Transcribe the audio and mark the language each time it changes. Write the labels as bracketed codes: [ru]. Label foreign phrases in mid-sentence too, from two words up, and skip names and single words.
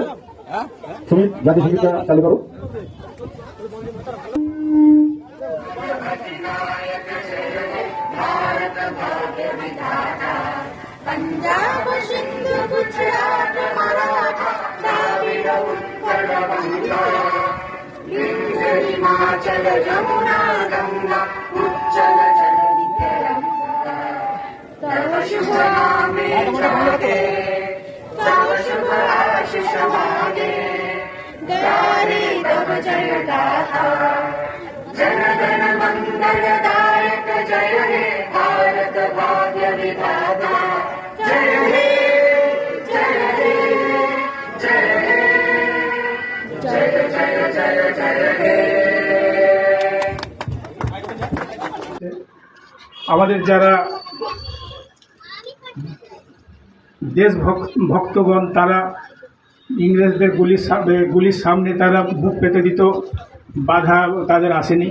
[bn] সঙ্গীত, জাতীয় সঙ্গীতটা চালু করো। পঞ্জাব সিন্ধ গুজরাট মরাঠা দ্রাবিড় উৎকল বঙ্গ বিন্ধ্য হিমাচল যমুনা গঙ্গা উচ্ছল জলধি তরঙ্গ তব শুভ নামে জাগে তব শুভ আশিস মাগে গাহে তব জয় গাথা জন গণ মঙ্গলদায়ক জয় হে ভারত ভাগ্য বিধাতা জয় হে জয় হে জয় হে জয় জয় জয় জয় হে। আমাদের যারা দেশ ভক্তগণ তারা ইংরেজদের গুলির সামনে তারা বুক পেতে দিত, বাধা তাদের আসেনি।